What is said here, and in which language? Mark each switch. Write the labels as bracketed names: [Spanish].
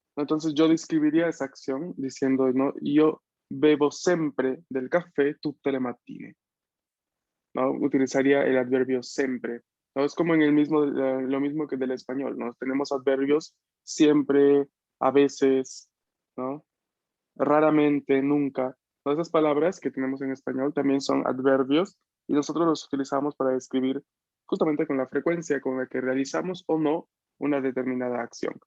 [Spanish] Entonces yo describiría esa acción diciendo, ¿no? [Italian] Io bevo sempre del caffè tutte le mattine, ¿no? [Spanish] Utilizaría el adverbio siempre, ¿no? Es como en el mismo, lo mismo que del español, ¿no? Tenemos adverbios siempre, a veces, ¿no? Raramente, nunca. Todas esas palabras que tenemos en español también son adverbios y nosotros los utilizamos para describir justamente con la frecuencia con la que realizamos o no una determinada acción.